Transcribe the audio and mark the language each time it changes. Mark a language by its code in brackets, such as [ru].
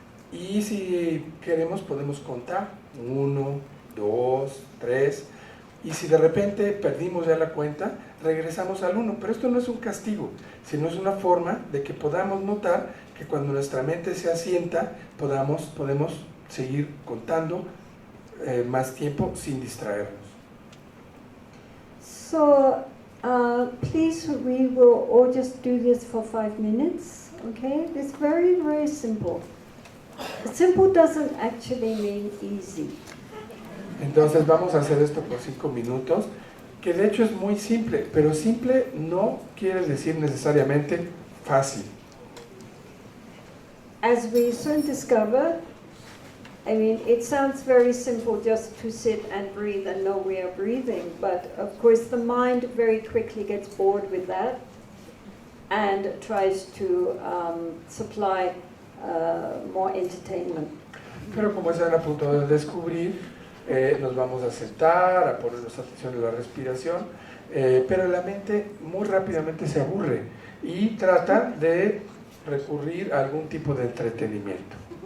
[es] Y si queremos podemos contar 1, 2, 3, y si de repente perdimos ya la cuenta, regresamos al 1, pero esto no es un castigo, sino es una forma de que podamos notar que cuando nuestra mente se asienta, podemos seguir contando más tiempo sin distraernos. [en] So, please, we will all just do this for 5 minutes, okay? It's very, very simple. Simple doesn't actually mean easy. [es] Entonces vamos a hacer esto por 5 minutos, que de hecho es muy simple, pero simple no quiere decir necesariamente fácil. [en] As we soon discover, I mean, it sounds very simple just to sit and breathe and know we are breathing, but of course the mind very quickly gets bored with that and tries to supply more entertainment. [es] Pero como están a punto de descubrir, nos vamos a sentar, a ponernos atención en la respiración, pero la mente muy rápidamente se aburre y trata de recurrir a algún tipo de entretenimiento.